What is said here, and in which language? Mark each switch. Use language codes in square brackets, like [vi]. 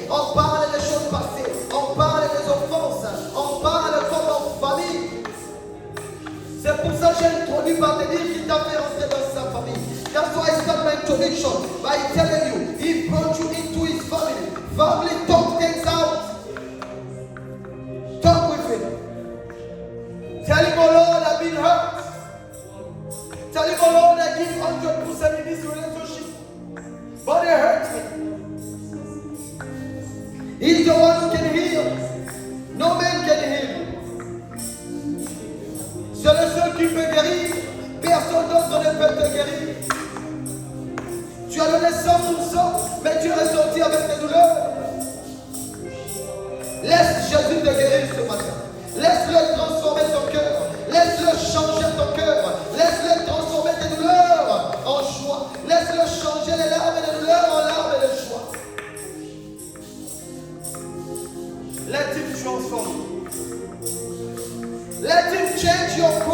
[fr] On parle des choses passées. On parle des offenses. On parle comme en famille. C'est pour ça que j'ai introduit par te dire qu'il t'a fait rentrer dans sa famille. [en] That's why I start my introduction by telling you, He brought you into His family. Family, talk things out. Talk with Him. Tell Him, oh Lord, I've been hurt. Tell Him, oh Lord, I give 100% in this relationship. But it hurts me. He's the one who can heal. No man can heal. [fr] C'est le seul qui peut guérir. Personne d'autre ne peut te guérir. Tu as donné 100%, mais tu es ressorti avec des douleurs. Laisse Jésus te guérir ce matin. Laisse-le transformer ton cœur. Laisse-le changer ton cœur. Laisse-le transformer tes douleurs en joie. Laisse-le changer les larmes et les douleurs en larmes et de joie. [en] Let Him transform you. Let Him change your